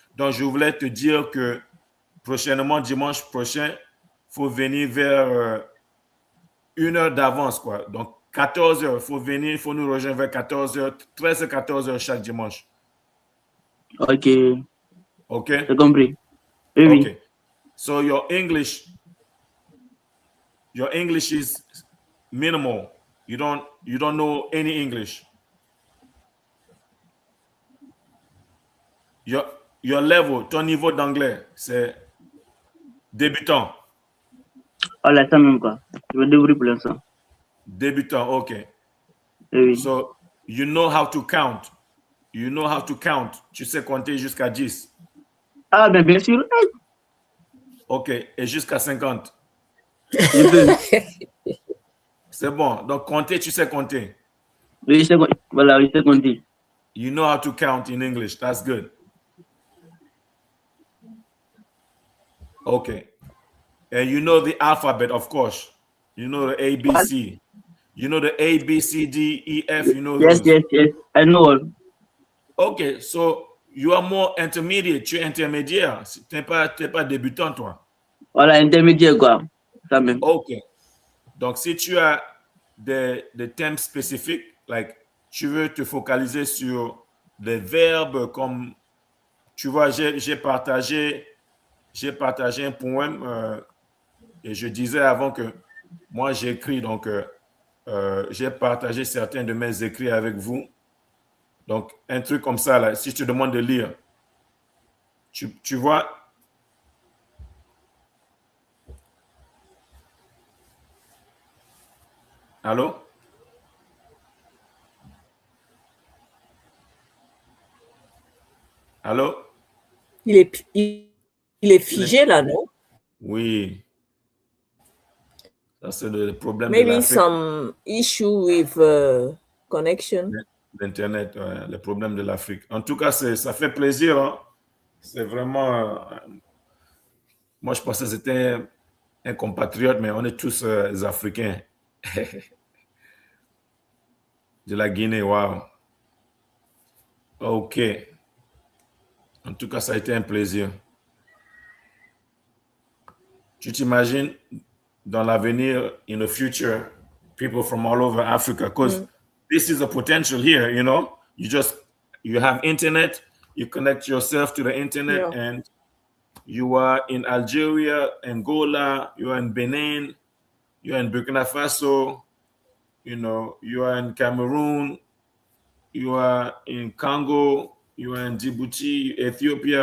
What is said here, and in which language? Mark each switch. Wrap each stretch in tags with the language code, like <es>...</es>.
<fr>Donc, je voulais te dire que prochainement, dimanche prochain, il faut venir vers 1 heure d'avance, quoi. Donc, 14h, il faut venir, il faut nous rejoindre vers 14h, 13h, 14h chaque dimanche. Ok. Okay? J'ai compris. Oui, Okay. oui.</fr> <en>So your English is minimal. You don't know any English. Your level,</en> <fr>ton niveau d'anglais, c'est débutant. Voilà, ça même, quoi. Je me débrouille pour l'instant. Débutant, ok. Oui.</fr> <en>So you know how to count. You know how to count.</en> <fr>Tu sais compter jusqu'à 10. Ah, ben, bien sûr. Ok. Et jusqu'à 50. Je peux. C'est bon. Donc compter, tu sais compter. Oui, voilà, je sais compter.</fr> <en>You know how to count in English. That's good. Okay. And you know the alphabet, of course. You know the ABC. You know the A, B, C, D, E, F. You know Yes. those. I know all. Okay, so you are more intermediate.</en> <fr>Tu es intermédiaire. Tu n'es pas débutant, toi. Voilà, intermédiaire, quoi. Ça même. Ok. Donc, si tu as des thèmes spécifiques, like, tu veux te focaliser sur des verbes comme, tu vois, j'ai partagé un poème et je disais avant que moi j'écris, donc j'ai partagé certains de mes écrits avec vous. Donc, un truc comme ça, là, si je te demande de lire, tu vois? Allô? Allô? Il est figé là, non? Oui. Ça, c'est le problème de</fr> <en>Maybe</en> <fr>l'Afrique.</fr> <en>some issue with connection.</en> <fr>L'Internet, ouais, le problème de l'Afrique. En tout cas, ça fait plaisir. Hein? C'est vraiment... moi, je pensais que c'était un compatriote, mais on est tous Africains. De la Guinée, wow. OK. En tout cas, ça a été un plaisir. Tu t'imagines dans l'avenir,</fr> <en>in the future, people from all over Africa, because this is a potential here, you know. You have internet, you connect yourself to the internet, Yeah. and you are in Algeria, Angola, you are in Benin, you are in Burkina Faso, you know, you are in Cameroon, you are in Congo, you are in Djibouti, Ethiopia.</en>